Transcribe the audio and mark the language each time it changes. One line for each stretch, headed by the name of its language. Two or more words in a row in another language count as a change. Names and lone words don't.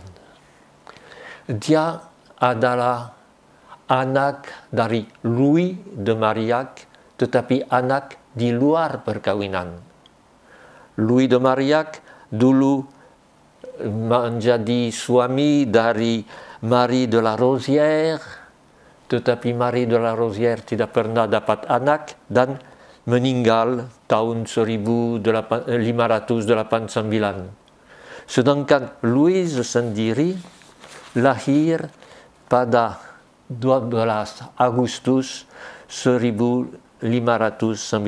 Indonesian: Dia adalah anak dari Louis de Marillac, tetapi anak di luar perkawinan. Louis de Marillac dulu menjadi suami dari Marie de la Rosière, tetapi Marie de la Rosière tidak pernah dapat anak dan meninggal tahun 1589. Sedangkan Louise sendiri lahir pada 12 Agustus 1591.